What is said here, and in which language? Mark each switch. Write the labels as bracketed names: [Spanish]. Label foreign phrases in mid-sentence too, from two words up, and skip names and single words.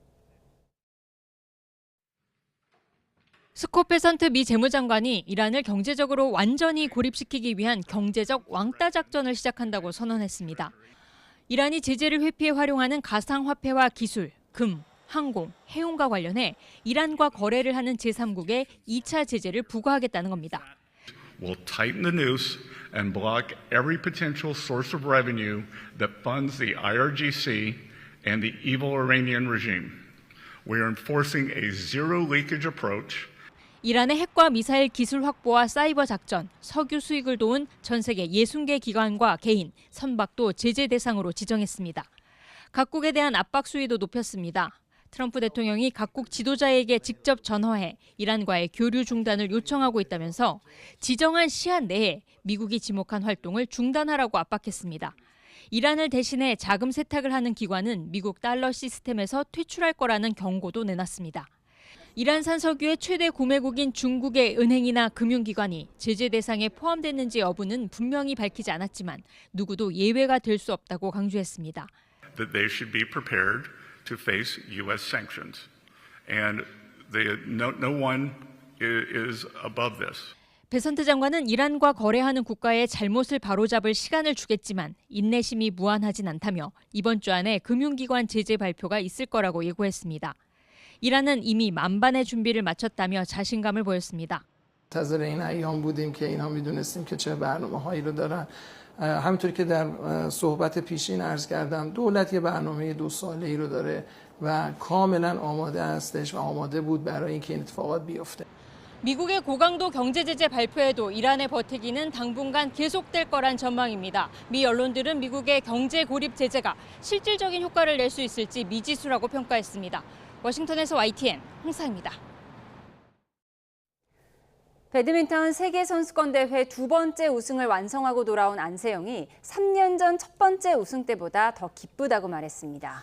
[Korean] 스콧 베선트 미 재무장관이 이란을 경제적으로 완전히 고립시키기 위한 경제적 왕따 작전을 시작한다고 선언했습니다. 이란이 제재를 회피해 활용하는 가상화폐와 기술, 금, 항공, 해운과 관련해 이란과 거래를 하는 제3국에 2차 제재를 부과하겠다는 겁니다. [English] We'll tighten the noose and block every potential source of revenue that funds the IRGC and the evil Iranian regime. We are enforcing a zero leakage approach. [Korean] 이란의 핵과 미사일 기술 확보와 사이버 작전, 석유 수익을 도운 전 세계 60개 기관과 개인, 선박도 제재 대상으로 지정했습니다. 각국에 대한 압박 수위도 높였습니다. 트럼프 대통령이 각국 지도자에게 직접 전화해 이란과의 교류 중단을 요청하고 있다면서 지정한 시한 내에 미국이 지목한 활동을 중단하라고 압박했습니다. 이란을 대신해 자금 세탁을 하는 기관은 미국 달러 시스템에서 퇴출할 거라는 경고도 내놨습니다. 이란산 석유의 최대 구매국인 중국의 은행이나 금융기관이 제재 대상에 포함됐는지 여부는 분명히 밝히지 않았지만 누구도 예외가 될 수 없다고 강조했습니다. [English] That they should be prepared to face U.S. sanctions, and no one is above this. [Korean] 베선트 장관은 이란과 거래하는 국가의 잘못을 바로잡을 시간을 주겠지만 인내심이 무한하진 않다며 이번 주 안에 금융기관 제재 발표가 있을 거라고 예고했습니다. 이란은 이미 만반의 준비를 마쳤다며 자신감을 보였습니다. [Persian] منتظر این ایام بودیم که اینها میدونستیم که چه برنامه‌هایی رو دارن. همونطوری که در صحبت پیشین عرض کردم دولت یه برنامه 2 ساله‌ای رو داره و کاملا آماده هستش و آماده بود برای اینکه این اتفاقات بیفته. [Korean] 미국의 고강도 경제 제재 발표에도 이란의 버티기는 당분간 계속될 거란 전망입니다. 미 언론들은 미국의 경제 고립 제재가 실질적인 효과를 낼 수 있을지 미지수라고 평가했습니다. 워싱턴에서 YTN 홍사입니다. 배드민턴 세계선수권대회 2번째 우승을 완성하고 돌아온 안세영이 3년 전 첫 번째 우승 때보다 더 기쁘다고 말했습니다.